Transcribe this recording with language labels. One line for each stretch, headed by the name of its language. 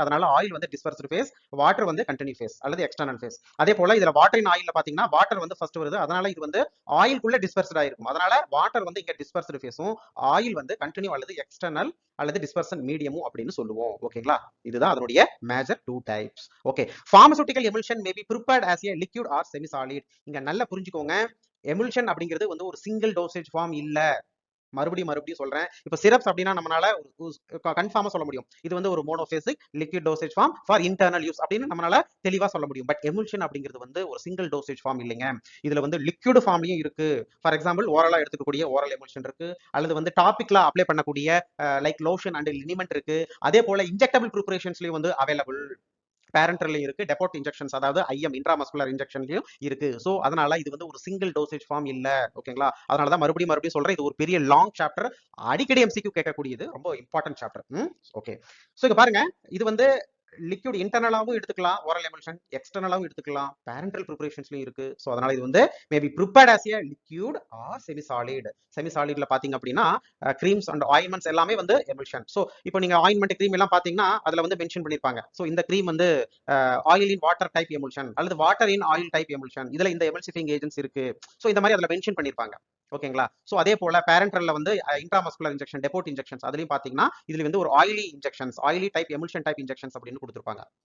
Tamil: அதனால ஆயில் வந்து dispersed face, water வந்து கண்டினியூ ஃபேஸ் அல்லது எக்ஸ்டர்னல் ஃபேஸ். அதே போல இதுல வாட்டர் இன் ஆயில்ல பாத்தீங்கன்னா வாட்டர் வந்து ஃபர்ஸ்ட் வருது. அதனால இது வந்து ஆயிலுக்குள்ள டிஸ்பர்ஸ்டா இருக்கும். அதனால வாட்டர் வந்து இங்க டிஸ்பர்ஸ்டு ஃபேஸும், ஆயில் வந்து கண்டினியூ அல்லது எக்ஸ்டர்னல் அல்லது டிஸ்பர்சன் மீடியமும் அப்படின்னு சொல்லுவோம். ஓகேங்களா? இதுதான் அதனுடைய major 2 types. Okay.
English: Pharmaceutical emulsion may be prepared as a liquid or semi solid.
Tamil: இங்க நல்லா புரிஞ்சுக்கோங்க. எமுல்ஷன் அப்படிங்கிறது வந்து ஒரு சிங்கிள் டோசேஜ் ஃபார்ம் இல்ல. மறுபடியும் சொல்றேன். இப்ப சிரப்ஸ் அப்படின்னா நம்மளால கன்ஃபார்மா சொல்ல முடியும். இது வந்து ஒரு monobasic liquid dosage form for internal use அப்படின்னு நம்மளால தெளிவா சொல்ல முடியும். பட் எமுல்ஷன் அப்படிங்கிறது வந்து ஒரு சிங்கிள் டோசேஜ் ஃபார்ம் இல்லைங்க. இதுல வந்து லிக்விட் ஃபார்ம்லயும் இருக்கு. ஃபார் எக்ஸாம்பிள் ஓரலா எடுத்துக்கக்கூடிய ஓரல் எமுல்ஷன் இருக்கு, அல்லது வந்து டாபிக்ல அப்ளை பண்ணக்கூடிய லைக் லோஷன் அண்ட் லினிமெண்ட் இருக்கு. அதே போல இன்ஜெக்டபிள் ப்ரிப்பரேஷன்ஸ்லயும் வந்து அவைலபிள். பேரண்டர்லயும் இருக்கு, டெபோட் இன்ஜெக்ஷன்ஸ் அதாவது ஐஎம் இன்ட்ராமஸ்குலர் இன்ஜெக்ஷன்லயும் இருக்கு. சோ அதனால இது வந்து ஒரு சிங்கிள் டோசேஜ் ஃபார்ம் இல்ல. ஓகேங்களா? அதனால தான் மறுபடியும் சொல்றேன், இது ஒரு பெரிய லாங் சாப்டர், அடிக்கடி எம்சிக்யூ கேட்கக்கூடியது, ரொம்ப இம்பார்ட்டன்ட் சாப்டர். ஓகே. சோ இங்க பாருங்க, இது வந்து லிக்விட் இன்டர்னலாவும் எடுத்துக்கலாம், ஓரல் எமுல்ஷன் எக்ஸ்டர்னலாவும் எடுத்துக்கலாம், பேரண்டல் ப்ரிப்பரேஷன்ஸ்லயும் இருக்கு. சோ அதனால இது வந்து
English: Maybe prepared as a liquid or semi solid.
Tamil: Semi சாலிட்ல பாத்தீங்க அப்படின்னா கிரீம்ஸ் அண்ட் ஆயின்மெண்ட்ஸ் எல்லாமே வந்து எமுல்ஷன். சோ இப்போ நீங்க ஆயின்மெண்ட் கிரீம் எல்லாம் பாத்தீங்கன்னா அதுல வந்து மென்ஷன் பண்ணிருப்பாங்க. சோ இந்த கிரீம் வந்து ஆயில் இன் வாட்டர் டைப் எமுல்ஷன் அல்லது வாட்டர் இன் ஆயில் டைப் எமுல்ஷன், இதுல இந்த எமல்சிஃபைங் ஏஜென்ட்ஸ் இருக்கு. சோ இந்த மாதிரி அதுல மென்ஷன் பண்ணிருப்பாங்க. ஓகேங்களா? சோ அதே போல பேரண்டல்ல வந்து இன்ட்ராமஸ்குலர் இன்ஜெக்ஷன், டெபோட் இன்ஜெக்ஷன்ஸ் அதுலயும் பாத்தீங்கன்னா இதுல வந்து ஒரு oily injections, oily type எமுல்ஷன் type injections அப்படின்னு கொடுத்திருப்பாங்க.